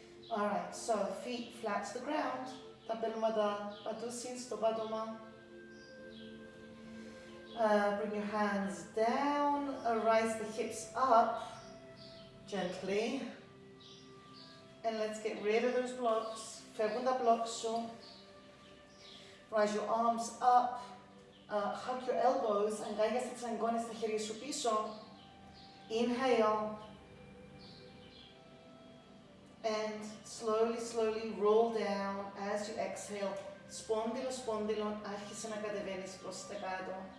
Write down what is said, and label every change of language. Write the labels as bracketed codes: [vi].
[en] Alright, so feet flat to the ground. [el] Τα πέλματα πατούσιν στο πάτωμα. [en] Bring your hands down, rise the hips up gently. And let's get rid of those blocks. [el] Φεύγουν τα blocks σου. [en] Rise your arms up, hug your elbows, [el] αγκάγιασε τις αγκώνες στα χέρια σου πίσω. [en] Inhale. And slowly, slowly roll down as you exhale. [el] Σπόνδυλο, σπόνδυλο, άρχισε να κατεβαίνεις προς τα κάτω.